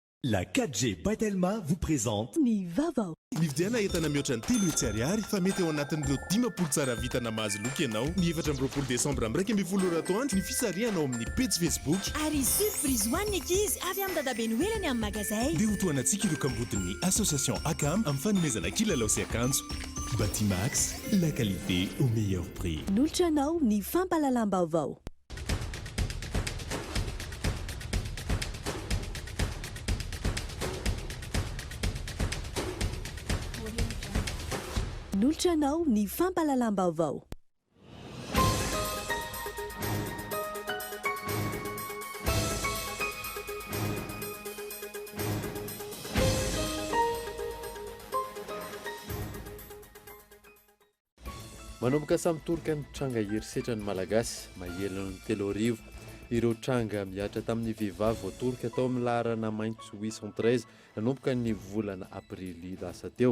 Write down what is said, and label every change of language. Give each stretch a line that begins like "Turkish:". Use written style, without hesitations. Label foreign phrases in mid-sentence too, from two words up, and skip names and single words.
French: La 4G Batelma vous présente
Malagasy: Ni Vavao. Ny vidiana entana mihoatra ny 3 hetsy ariary fa mety eo anatin'ireo 10 tsara vitana mahazo loka ianao ny 4 desambra am'raika ambin'ny folo ratoandro ny fisarianao amin'ny page Facebook ary surprise hoan'ny ankizy avy amin'ny dadabe noelany amin'ny magazay dia hotoanantsika ireo kambodin'ny association ACAM amin'ny fanomezana kilalao sy akanjo Batimax,
French: la qualité au meilleur prix.
Malagasy: Nolotra anao ny fampalalam-baovao. Nolotra anao ny fampalalam-baovao. Manomboka samy toroka ny tranga herisetra ny malagasy mahelana ny 3 ireo tranga miatra tamin'ny vehivavy voatoroka tao amin'ny laharana maintso 813 nanomboka ny volana aprily lasa teo.